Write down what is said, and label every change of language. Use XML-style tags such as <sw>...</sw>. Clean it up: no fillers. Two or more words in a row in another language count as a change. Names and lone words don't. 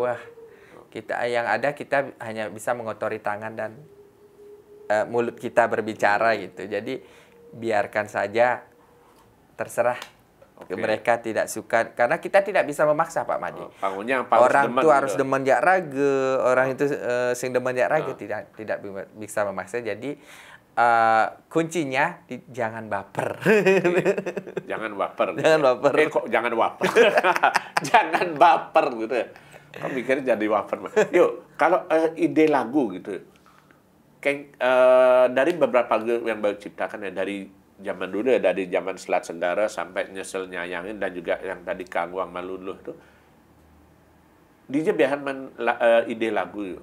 <id>Kewah dia. kita hanya bisa mengotori tangan dan mulut kita berbicara gitu. Jadi biarkan saja, terserah. Mereka tidak suka, karena kita tidak bisa memaksa Pak Made. Orang itu harus</id> <ban>demen jak raga,</ban> <id>orang itu</id> <ban>sing demen jak raga</ban> <id>tidak bisa memaksa. Jadi kuncinya jangan baper. Jangan baper. Jangan baper. Kok jangan baper? Jangan baper gitu. Kok mikirnya jadi baper? Yuk, kalau ide lagu gitu, kayak dari beberapa lagu yang baru ciptakan ya, dari zaman dulu ya, dari zaman Selat Sendara sampai Nyesel Nyayangin dan juga yang tadi Kangwang Maluluh itu, DJ biahan ide lagu yuk.</id>